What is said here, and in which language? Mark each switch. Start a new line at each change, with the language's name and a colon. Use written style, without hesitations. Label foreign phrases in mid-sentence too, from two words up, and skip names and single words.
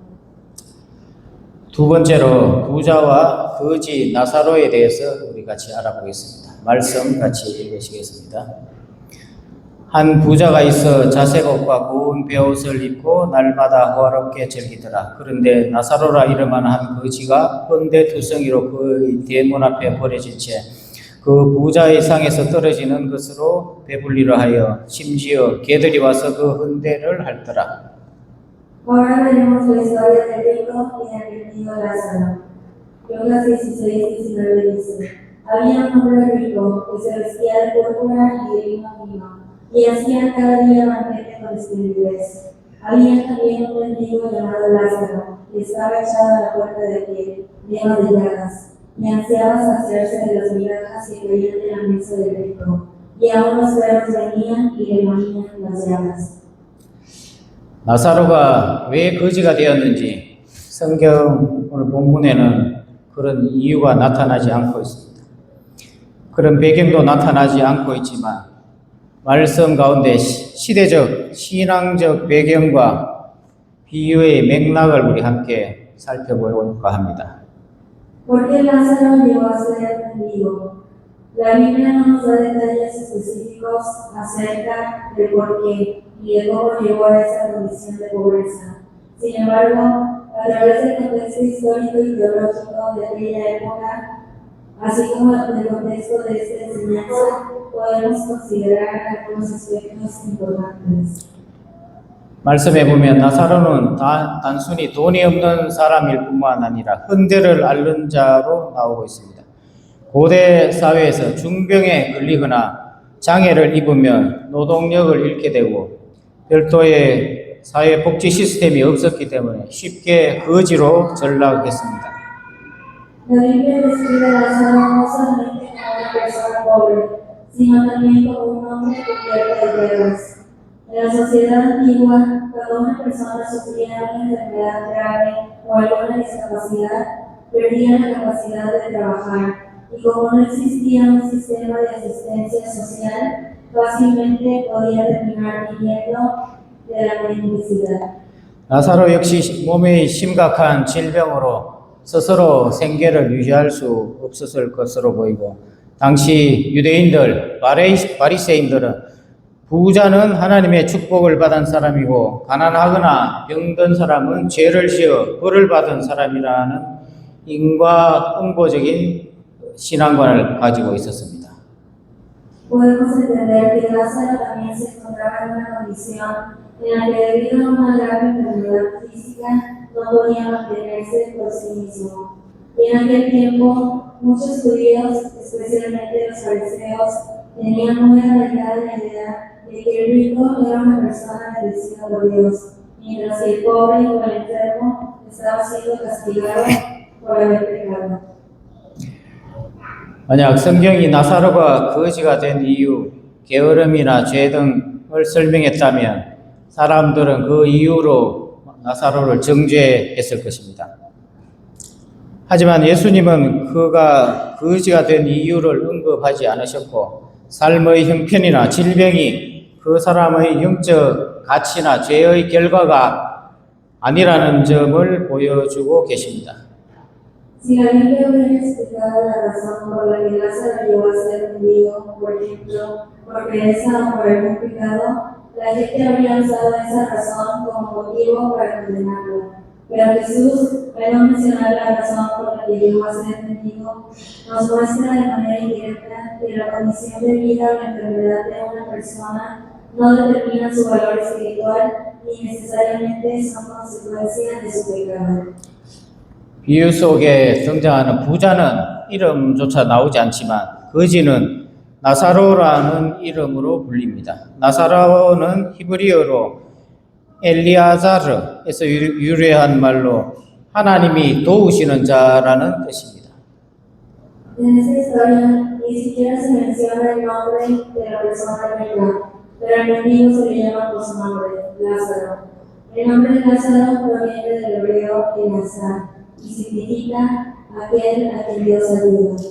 Korean: 두 번째로 부자와 거지 나사로에 대해서 우리 같이 알아보겠습니다. 말씀 같이 읽으시겠습니다. 한 부자가 있어 자색 옷과 고운 베옷을 입고 날마다 호화롭게 즐기더라. 그런데 나사로라 이름하는 한 거지가 헌데 투성이로 그의 대문 앞에 버려진 채 그 부자의 상에서 떨어지는 것으로 배불리려 하여 심지어 개들이 와서 그 헌데를 핥더라.
Spanish: Ahora veremos la historia del rico y del mendigo Lázaro. Lucas 16-19 dice: Había un hombre rico que se vestía de púrpura y de vino fino, y hacía cada día banquete con esplendidez. Había también un mendigo llamado Lázaro, que estaba echado a la puerta de pie, lleno de llagas, y ansiaba saciarse de las migajas que caían de la mesa del rico, y aún los perros venían y le monían las llagas.
Korean: 나사로가 왜 거지가 되었는지 성경 오늘 본문에는 그런 이유가 나타나지 않고 있습니다. 그런 배경도 나타나지 않고 있지만 말씀 가운데 시대적, 신앙적 배경과 비유의 맥락을 우리 함께 살펴볼까 합니다.
Spanish: ¿Por qué Lázaro llegó a ser mendigo? La Biblia no nos da detalles específicos acerca de por qué y de cómo llegó a esa condición de pobreza. Sin embargo, a través del contexto histórico y teológico de aquella época, así como del contexto de esta enseñanza, podemos considerar algunos aspectos importantes.
Korean: 말씀해 보면 나사로는 단순히 돈이 없는 사람일 뿐만 아니라 헌데를 앓는 자로 나오고 있습니다. 고대 사회에서 중병에 걸리거나 장애를 입으면 노동력을 잃게 되고 별도의 사회복지 시스템이 없었기 때문에 쉽게 거지로 전락했습니다.
Spanish: La Biblia describe a Lázaro no solamente como una persona pobre, sino también como un hombre cubierto de llagas. En la sociedad antigua, cuando una persona sufría una enfermedad grave o alguna discapacidad, perdía la capacidad de trabajar, y como no existía un sistema de asistencia social, fácilmente podía terminar viviendo de la mendicidad.
Korean: 나사로 역시 몸의 심각한 질병으로 스스로 생계를 유지할 수 없었을 것으로 보이고 당시 유대인들, 바리새인들은 부자는 하나님의 축복을 받은 사람이고 가난하거나 병든 사람은 죄를 지어 벌을 받은 사람이라는 인과응보적인 신앙관을 가지고 있었습니다.
Spanish: Podemos entender que Lázaro también se encontraba en una condición en la que debido a una grave enfermedad física no podía mantenerse por sí mismo. Y en aquel tiempo muchos judíos, especialmente los fariseos, tenían muy arraigada la idea de que el rico era una persona bendecida por Dios, mientras que el pobre o el enfermo estaba siendo castigado por haber pecado.
Korean: 만약 성경이 나사로가 거지가 된 이유, 게으름이나 죄 등을 설명했다면 사람들은 그 이유로 나사로를 정죄했을 것입니다. 하지만 예수님은 그가 거지가 된 이유를 언급하지 않으셨고 삶의 형편이나 질병이 그 사람의 영적 가치나 죄의 결과가 아니라는 점을 보여주고 계십니다.
Spanish: Si la Biblia hubiera explicado la razón por la que Lázaro llegó a ser mendigo, por ejemplo, por pereza o por algún pecado, la gente habría usado esa razón como motivo para condenarlo. Pero Jesús, al no mencionar la razón por la que llegó a ser mendigo, nos muestra de manera indirecta que la condición de vida o la enfermedad de una persona no determina su valor espiritual ni necesariamente son consecuencia de su pecado.
Korean: 비유 속에 등장하는 부자는 이름조차 나오지 않지만 거지는 나사로라는 이름으로 불립니다. 나사로는 히브리어로 엘리아자르에서 유래한 말로 하나님이 도우시는 자라는 뜻입니다.
Spanish: En esta historia ni siquiera se menciona el nombre de la persona rica, pero al mendigo se le llama por su nombre, Lázaro. El nombre de Lázaro proviene del hebreo Elazar y significa aquel a quien Dios ayuda.